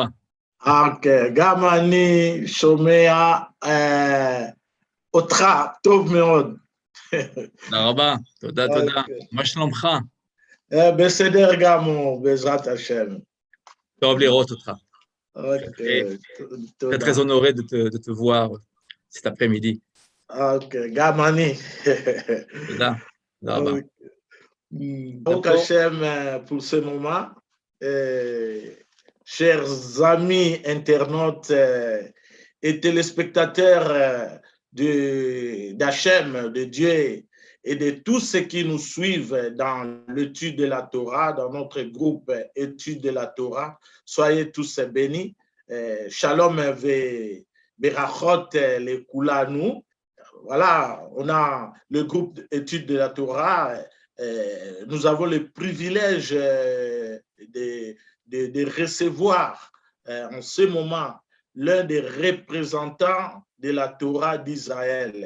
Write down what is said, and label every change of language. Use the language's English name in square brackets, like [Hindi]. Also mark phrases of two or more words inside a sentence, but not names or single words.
[Hebrew] אוקיי, גם אני שומע אותך טוב מאוד. תודה רבה, תודה, תודה. מה שלומך? בסדר גמור, בעזרת השם. טוב לראות אותך. אוקיי, [French] Très, très honoré de te voir cet après-midi. [Hebrew] אוקיי, גם אני. תודה, תודה רבה. ברוך השם [French] pour ce moment. Chers amis internautes et téléspectateurs d'Hachem, de Dieu et de tous ceux qui nous suivent dans l'étude de la Torah, dans notre groupe étude de la Torah, soyez tous bénis. [Hebrew] שלום וברכות לכולנו. [French] Voilà, on a le groupe étude de la Torah. Nous avons le privilège de recevoir en ce moment l'un des représentants de la Torah d'Israël.